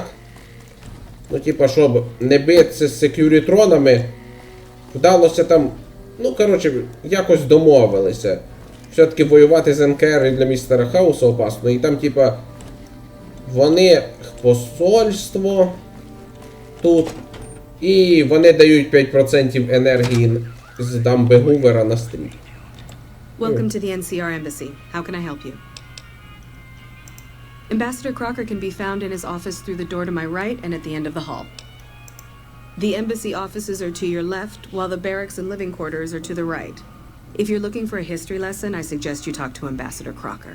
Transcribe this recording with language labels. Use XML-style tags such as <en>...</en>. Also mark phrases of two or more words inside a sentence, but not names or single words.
<uk>Ну, типа, щоб не битися з секюрітронами, вдалося там, ну, коротше, якось домовилися. Все-таки воювати з НКР для містера Хауса опасно. І там, типа, вони посольство тут. І вони дають 5% енергії з дамби Гувера на стрій.</uk> <en>Welcome to the NCR Embassy. How can I help you? Ambassador Crocker can be found in his office through the door to my right and at the end of the hall. The embassy offices are to your left, while the barracks and living quarters are to the right. If you're looking for a history lesson, I suggest you talk to Ambassador Crocker.</en>